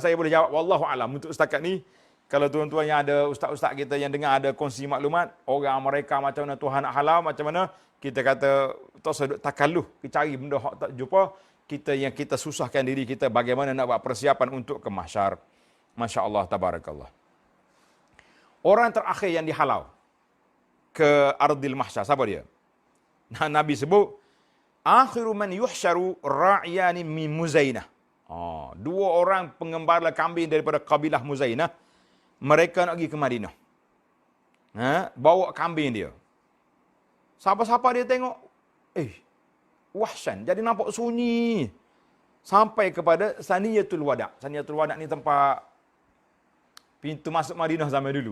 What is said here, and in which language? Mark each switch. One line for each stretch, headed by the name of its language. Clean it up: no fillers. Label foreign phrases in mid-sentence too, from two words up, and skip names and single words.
Malay: Saya boleh jawab
Arabic: والله أعلم
Malay: untuk setakat ni. Kalau tuan-tuan yang ada ustaz-ustaz kita yang dengar ada kongsi maklumat, orang Amerika macam mana Tuhan nak halau, macam mana kita kata tak sedut takalluh, kita cari benda hak tak jumpa, kita susahkan diri kita bagaimana nak buat persiapan untuk ke mahsyar.
Arabic: ما شاء الله تبارك الله.
Malay: Orang terakhir yang dihalau ke
Arabic: أرض المحشر
Malay: siapa dia? Nabi sebut
Arabic: آخر من يحشر راعيان من مزينة.
Malay: Dua orang pengembala kambing daripada kabilah Muzainah. Mereka nak pergi ke Madinah. Bawa kambing dia. Siapa-siapa dia tengok, wahsyan. Jadi nampak sunyi. Sampai kepada Saniyatul Wada'. Saniyatul Wada' ni tempat pintu masuk Madinah zaman dulu.